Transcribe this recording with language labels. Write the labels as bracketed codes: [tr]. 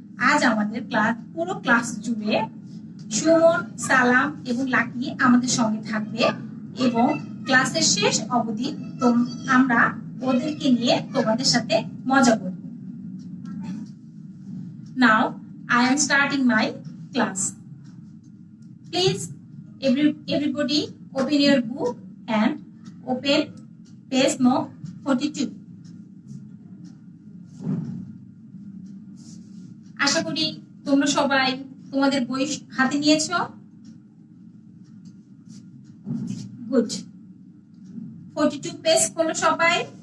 [bn] আজ আমাদের পুরো ক্লাস জুড়ে সুমন, সালাম এবং লাকি আমাদের সঙ্গে থাকবে এবং ক্লাসের শেষ অবধি আমরা ওদেরকে নিয়ে তোমাদের সাথে মজা করব। [en] Now I am starting my class. Please everybody open your book and open page no 42. [bn] আশা করি তোমরা সবাই তোমাদের বই হাতে নিয়েছো। গুড। 42 পেজ খোলো সবাই।